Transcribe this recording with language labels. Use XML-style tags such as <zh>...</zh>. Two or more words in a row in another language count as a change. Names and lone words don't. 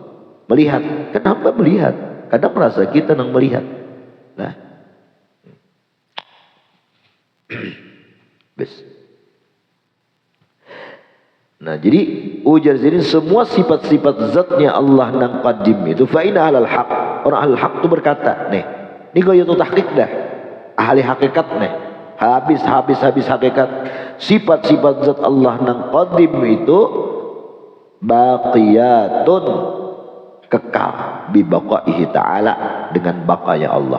<bjn>Melihat, kenapa melihat? Kadang merasa kita nang melihat lah. Bes. Nah, jadi ujar jadi semua sifat-sifat zatnya Allah nang qadim itu</bjn> <ar>فإن على الحق.</ar> <bjn>Orang al haq itu berkata, nih, ini gaya tu tahqiq dah. Ahli hakikat nih. Habis hakikat. Sifat-sifat zat Allah nang qadim itu baqiyatun, kekal</bjn> <ar>ببقائه تعالى,</ar> <bjn>dengan baqanya Allah.</bjn>